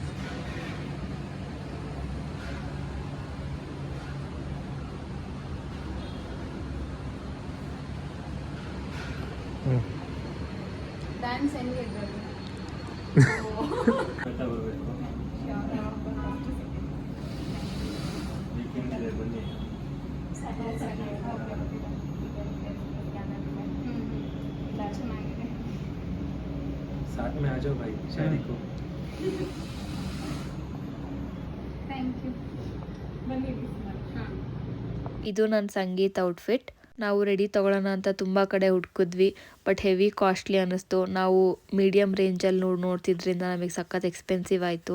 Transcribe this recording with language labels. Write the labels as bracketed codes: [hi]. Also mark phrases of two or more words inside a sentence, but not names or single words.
[kn] ಡ್ಯಾನ್ಸ್ ಹೆಂಗೆ ಚೆನ್ನಾಗಿದೆ. [hi] साथ में आ जाओ भाई शादी को. [en] thank you. [kn] ಬನ್ನಿ. ಇದು ನನ್ನ ಸಂಗೀತ ಔಟ್ಫಿಟ್. ನಾವು ರೆಡಿ ತೊಗೊಳ್ಳೋಣ ಅಂತ ತುಂಬ ಕಡೆ ಹುಡ್ಕಿದ್ವಿ, ಬಟ್ [en] heavy costly [kn] ಅನ್ನಿಸ್ತು. ನಾವು ಮೀಡಿಯಮ್ ರೇಂಜಲ್ಲಿ ನೋಡ್ತಿದ್ರಿಂದ ನಮಗೆ ಸಖತ್ ಎಕ್ಸ್ಪೆನ್ಸಿವ್ ಆಯಿತು.